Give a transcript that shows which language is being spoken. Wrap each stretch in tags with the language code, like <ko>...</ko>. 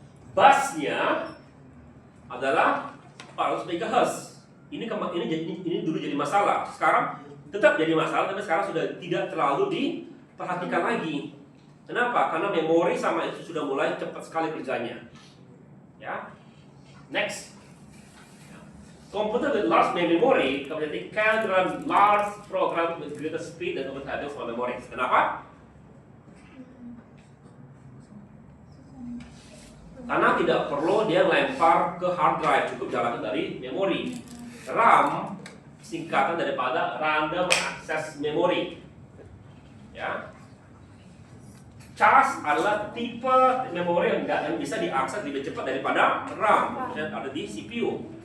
<id>Busnya adalah 400 MHz. Ini dulu jadi masalah. Sekarang tetap jadi masalah, tapi sekarang sudah tidak terlalu diperhatikan lagi. Kenapa? Karena memori sama itu sudah mulai cepat sekali kerjanya. Ya. Next.</id> <en>Computer with large memory capacity can run large program with greater speed than overhead for memory.</en> <id>Kenapa? Karena tidak perlu dia lempar ke hard drive, cukup jalankan dari memori. RAM singkatan daripada Random Access Memory. Ya. Charge adalah tipe memori yang bisa diakses lebih cepat daripada RAM yang ada di CPU.</id>